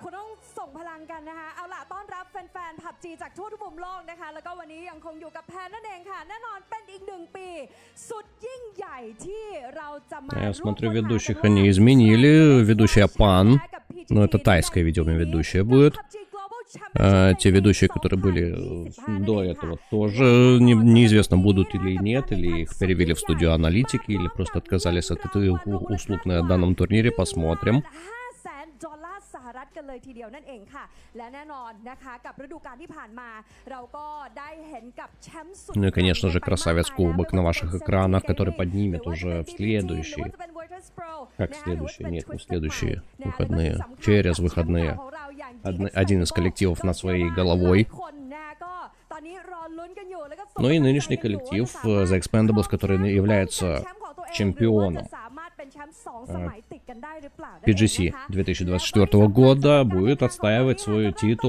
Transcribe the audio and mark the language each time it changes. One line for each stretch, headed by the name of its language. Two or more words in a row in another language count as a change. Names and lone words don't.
Thai: ส่งพลังกันนะคะเอาล่ะต้อนรับแฟนๆ PUBG จากทั่วทุกมุมโลกนะคะแล้วก็วันนี้ยังคงอยู่กับแพนนั่นเองค่ะแน่นอนเป็นอีก1 ปีสุดยิ่งใหญ่ที่เราจะมา
Russian: Я смотрю, ведущих они изменили. Ведущая Пан. Ну, это тайская, видимо, ведущая будет. Те ведущие, которые были до этого, тоже неизвестно, будут или нет, или их перевели в студию аналитики, или просто отказались от этой услуг на данном турнире. Посмотрим.
Thai: ดอลลาร์สหรัฐกันเลยทีเดียวนั่นเองค่ะและแน่นอนนะคะกับฤดูกาลที่ผ่านมาเราก็ได้เห็นกับแชมป์สุด
Russian: Ну и, конечно же, красавец кубок на ваших экранах, который поднимет уже в следующие... Как следующие? Нет, не следующие выходные. Через выходные. Один из коллективов на своей головой. Ну и нынешний коллектив The Expendables, который является чемпионом PGC 2024 года, будет отстаивать свой титул.